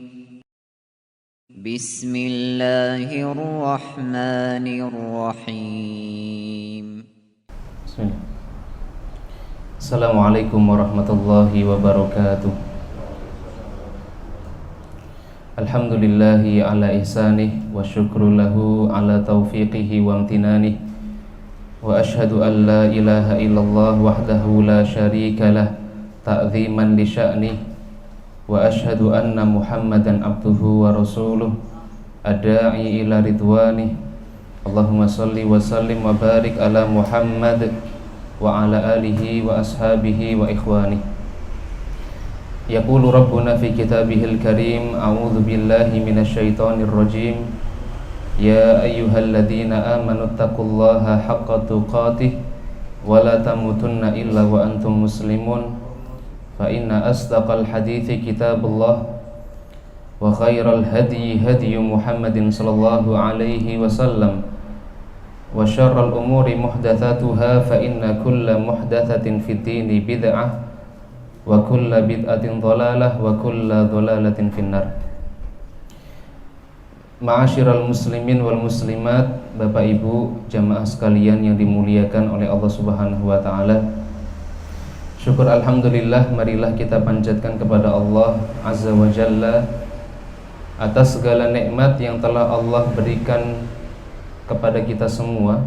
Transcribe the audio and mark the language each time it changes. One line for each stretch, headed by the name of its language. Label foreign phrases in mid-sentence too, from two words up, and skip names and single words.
Arabic: بسم الله الرحمن الرحيم. Bismillah. السلام عليكم ورحمة الله وبركاته. الحمد لله على إحسانه والشكر له على توفيقه وامتنانه. وأشهد أن لا إله إلا الله وحده لا شريك له تعظيما لشأنه. وأشهد أن محمدا عبده ورسوله الداعي إلى رضوانه. اللهم صل وسلم وبارك على محمد وعلى آله وأصحابه وإخوانه. يقول ربنا في كتابه الكريم أعوذ بالله من الشيطان الرجيم. يا أيها الذين آمنوا اتقوا الله حق تقاته ولا تموتن إلا وأنتم مسلمون. فإن أصدق الحديث كتاب الله وخير الهدي هدي محمد صلى الله عليه وسلم. وشر الأمور محدثاتها فإن كل محدثة في الدين بدعة وكل بدعة ضلالة وكل ضلالة في النار. معاشر المسلمين والمسلمات,
Indonesian: Bapak Ibu jamaah sekalian yang dimuliakan oleh Allah
Arabic: سبحانه وتعالى.
Indonesian: Syukur alhamdulillah, marilah kita panjatkan kepada Allah
Arabic: عز وجل
Indonesian: atas segala nikmat yang telah Allah berikan kepada kita semua.